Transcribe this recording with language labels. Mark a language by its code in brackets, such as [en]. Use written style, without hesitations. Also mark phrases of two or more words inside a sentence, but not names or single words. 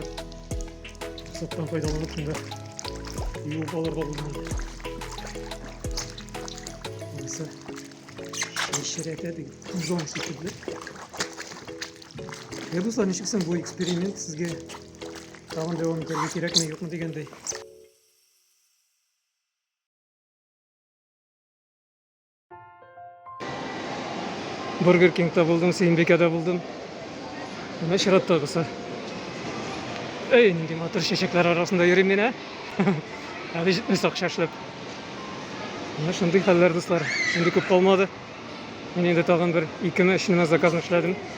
[tt] Саттан файдаланып шунда юып алырга булды. Монысы шешерәтә дип тузан сикедле. Дуслар, ничексен бу эксперимент сезгә тагын дәвам итәргә кирәкме, юкмы дигәндәй. Burger King'ta buldum, Сейнбекәдә булдым. Менә чираттагысы. Эй, нинди матур чәчәкләр арасында йөрим мин, Әле җитмәс акча эшләп. Менә шундый хәлләр, дуслар. Инде күп калмады. Мин инде тагын бер 2 заказны эшләдем.